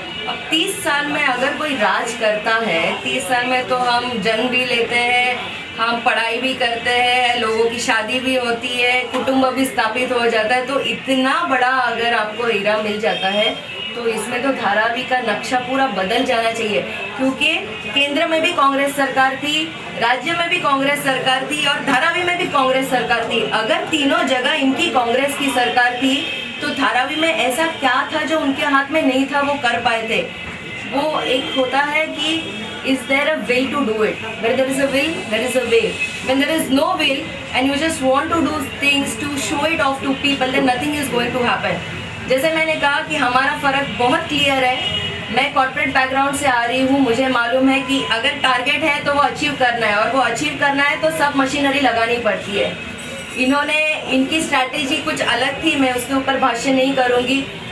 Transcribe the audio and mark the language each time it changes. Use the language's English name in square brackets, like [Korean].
[Hindi] अब 30 साल में अगर कोई राज करता है, 30 साल में तो हम जन्म भी लेते हैं, हम पढ़ाई भी करते हैं, लोगों की शादी भी होती है, कुटुंब भी स्थापित हो जाता है, तो इतना बड़ा अगर आपको हीरा मिल जाता है तो इसमें तो धारावी का नक्शा पूरा बदल जाना चाहिए, क्योंकि केंद्र में भी कांग्रेस सरकार थी, राज्य में भी कांग्रेस सरकार थी और धारावी में भी कांग्रेस सरकार थी। अगर तीनों जगह इनकी कांग्रेस की सरकार थी तो धारावी में ऐसा क्या था जो उनके हाथ में नहीं था, वो कर पाए थे? वो एक होता है कि [English] is there a will to do it? Where there is a will, there is a way. When there is no will and you just want to do things to show it off to people, then nothing is going to happen. [Hindi] जैसे मैंने कहा कि हमारा फ़र्क बहुत clear है. मैं corporate background से आ रही हूँ. मुझे मालूम है कि अगर टारगेट है तो वो अचीव करना है, और वो अचीव करना है तो सब मशीनरी लगानी पड़ती है. इनकी स्ट्रैटेजी कुछ अलग थी, मैं उसके ऊपर भाष्य नहीं करूँगी.